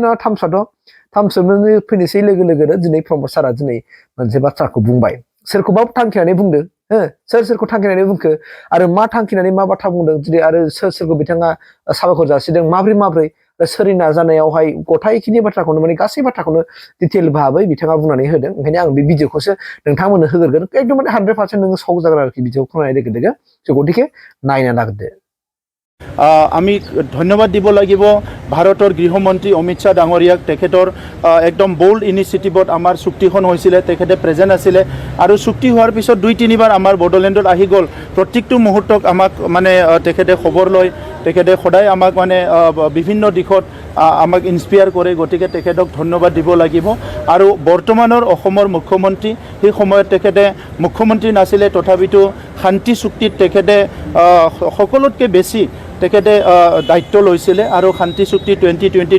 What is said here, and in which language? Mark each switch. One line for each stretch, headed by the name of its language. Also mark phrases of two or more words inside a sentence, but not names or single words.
Bodo: ना थामसोबनानै फैनोसै लोगो लोगोनो दिनै प्रमद सारा दिनै मोनसे बाथ्राखौ बुंबाय सोरखौबा थांखिनानै बुंदों सोरखौ थांखिनानै बुंखो आरो मा थांखिनानै मा बाथ्रा बुंदों दिनै आरो सोरखौ बिथाङा साबायखर जासिदों माब्रै सोरनि नाजानायावहाय गथायखिनि बाथ्राखौनो माने गासै बाथ्राखौनो डिटेल भाबै बिथाङा बुंनानै होदों ओंखायनो आं बे भिडिअखौसो नोंथांमोननो होगोरगोन एकदम 100% नोङो सक जागोन आरोखि भिडिअखौ खोनानाय लोगो लोगो गतिके नायना लागदो
Assamese: আমি ধন্যবাদ দিব লাগিব ভাৰতৰ গৃহমন্ত্ৰী অমিত শ্বাহ ডাঙৰীয়াক তেখেতৰ একদম
English: bold initiative
Assamese: আমাৰ চুক্তিখন হৈছিলে তেখেতে প্ৰেজেণ্ট আছিলে আৰু চুক্তি হোৱাৰ পিছত 2-3বাৰ আমাৰ বড়োলেণ্ডত আহি গ'ল প্ৰত্যেকটো মুহূৰ্তক আমাক মানে তেখেতে খবৰ লয় তেখেতে সদায় আমাক মানে বিভিন্ন দিশত আমাক ইনস্পায়াৰ কৰে গতিকে তেখেতক ধন্যবাদ দিব লাগিব আৰু বৰ্তমানৰ অসমৰ মুখ্যমন্ত্ৰী সেই সময়ত তেখেতে মুখ্যমন্ত্ৰী নাছিলে তথাপিতো শান্তি চুক্তিত তেখেতে সকলোতকৈ বেছি তেখেতে দায়িত্ব লৈছিলে আৰু শান্তি চুক্তি 2020